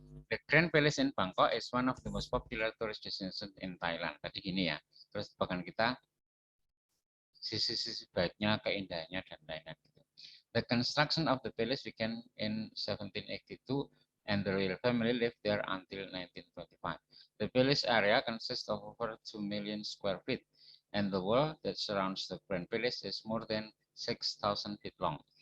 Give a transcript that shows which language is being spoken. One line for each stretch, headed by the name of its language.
English: The Grand Palace in Bangkok is one of the most popular tourist destinations in Thailand.
Indonesian: Tadi gini ya. Terus bahkan kita sisi-sisi baiknya, keindahannya dan lain-lain.
English: The construction of the palace began in 1782 and the royal family lived there until 1925. The palace area consists of over 2 million square feet and the wall that surrounds the Grand Palace is more than 6,000 feet long.